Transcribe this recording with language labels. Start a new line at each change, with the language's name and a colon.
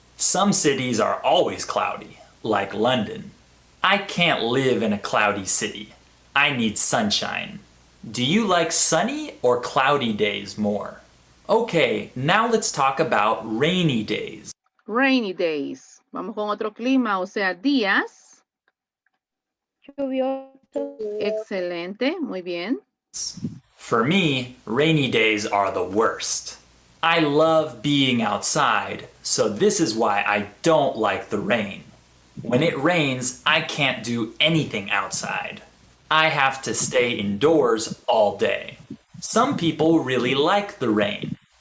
English: Some cities are always cloudy, like London. I can't live in a cloudy city. I need sunshine. Do you like sunny or cloudy days more? Okay, now let's talk about rainy days. Rainy days.
Spanish: Vamos con otro clima, o sea, días. Lluviosos. Excelente, muy bien.
English: For me, rainy days are the worst. I love being outside, so this is why I don't like the rain. When it rains, I can't do anything outside. I have to stay indoors all day. Some people really like the rain.